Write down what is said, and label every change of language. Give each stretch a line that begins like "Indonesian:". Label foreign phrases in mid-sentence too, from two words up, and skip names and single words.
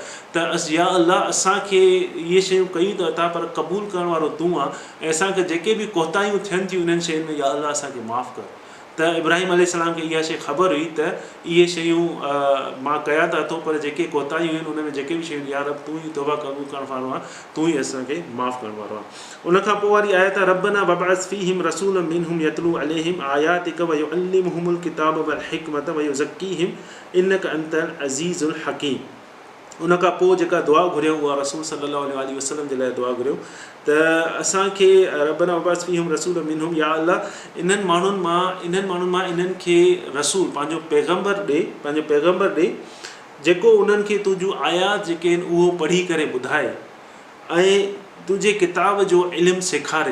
Sindhi: त या अल्लाह असांखे इहे शयूं कयूं त अता पर क़बूल करण वारो तूं आहे ऐं असांखे जेके बि कोताहियूं थियनि थियूं इन्हनि शयुनि में या अल्लाह असांखे माफ़ु कर। त इब्राहिम अलैहिस्सलाम खे इहा शइ ख़बर हुई त इहे शयूं मां कया त अथो पर जेके कोताहियूं आहिनि उन में जेके बि शयूं यार तूं ई तौबा क़बूल करण वारो आहे, तूं ई असांखे माफ़ु करण वारो आहे। उन खां पोइ वारी आयत
Arabic: ربنا وابعث فيهم رسولا منهم يتلو عليهم آياتك ويعلمهم الكتاب والحكمة ويزكيهم إنك أنت العزيز الحكيم.
Sindhi: उन खां पोइ जेका दुआ घुरियो उहा रसूल
Arabic: صلى الله عليه وسلم
Sindhi: जे लाइ दुआ घुरियो त असांखे
Arabic: ربنا وابعث فيهم رسولا منهم,
Sindhi: या अल्लाह इन्हनि माण्हुनि मां इन्हनि खे रसूल पंहिंजो पैगम्बर ॾे जेको उन्हनि खे तुंहिंजूं आयात जेके आहिनि उहो पढ़ी करे ॿुधाए ऐं तुंहिंजे किताब जो इल्मु सेखारे।